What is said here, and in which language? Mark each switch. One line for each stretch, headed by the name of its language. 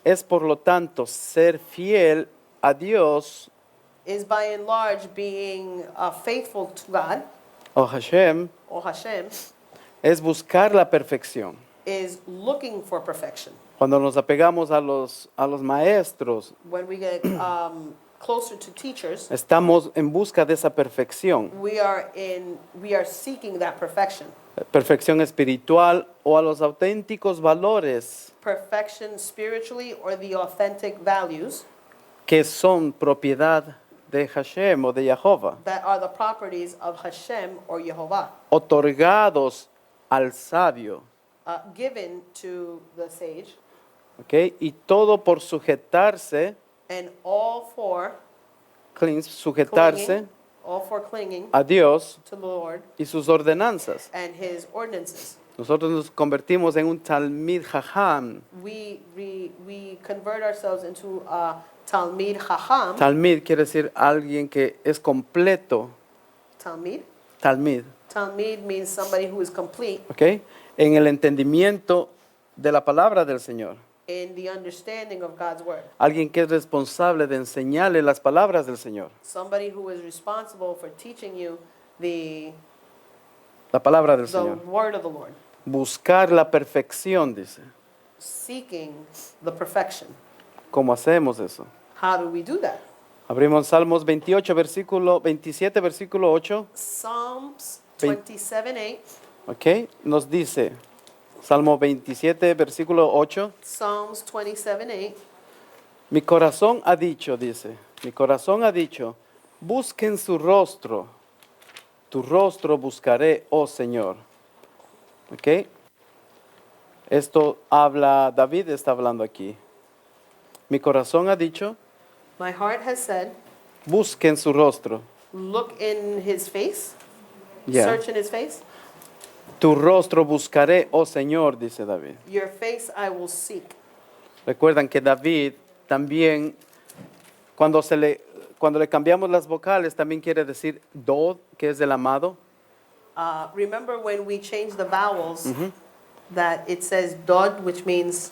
Spanish: es por lo tanto ser fiel a Dios
English: is by and large being faithful to God,
Spanish: o Hashem,
English: or Hashem,
Spanish: es buscar la perfección.
English: is looking for perfection.
Spanish: Cuando nos apegamos a los maestros,
English: When we get closer to teachers,
Spanish: estamos en busca de esa perfección,
English: we are seeking that perfection.
Spanish: perfección espiritual o a los auténticos valores
English: Perfection spiritually or the authentic values
Spanish: que son propiedad de Hashem o de Jehová,
English: that are the properties of Hashem or Yehovah,
Spanish: otorgados al sabio,
English: given to the sage,
Spanish: ¿ok? Y todo por sujetarse,
English: and all for
Spanish: sujetarse
English: clinging, all for clinging
Spanish: a Dios
English: to the Lord
Spanish: y sus ordenanzas.
English: and His ordinances.
Spanish: Nosotros nos convertimos en un Talmid Jajam.
English: We convert ourselves into a Talmid Chacham.
Spanish: Talmid quiere decir alguien que es completo.
English: Talmid. Talmid, Talmid means somebody who is complete
Spanish: ¿ok? En el entendimiento de la palabra del Señor.
English: in the understanding of God's word.
Spanish: Alguien que es responsable de enseñarle las palabras del Señor.
English: Somebody who is responsible for teaching you the
Spanish: La palabra del Señor.
English: word of the Lord.
Spanish: Buscar la perfección, dice.
English: Seeking the perfection.
Spanish: ¿Cómo hacemos eso?
English: How do we do that?
Spanish: Abrimos Salmos 27, versículo 8.
English: Psalms Vein- 27:8.
Spanish: ¿Ok? Nos dice, Salmo 27, versículo 8.
English: Psalms 27:8.
Spanish: Mi corazón ha dicho, dice, mi corazón ha dicho, busquen su rostro, tu rostro buscaré, oh Señor. ¿Ok? Esto habla, David está hablando aquí. Mi corazón ha dicho,
English: My heart has said,
Spanish: busquen su rostro.
English: look in his face, Yeah. search in his face.
Spanish: Tu rostro buscaré, oh Señor, dice David.
English: Your face I will seek.
Spanish: Recuerdan que David también, cuando le cambiamos las vocales, también quiere decir Dod, que es el amado.
English: Remember when we changed the vowels, that it says Dod, which means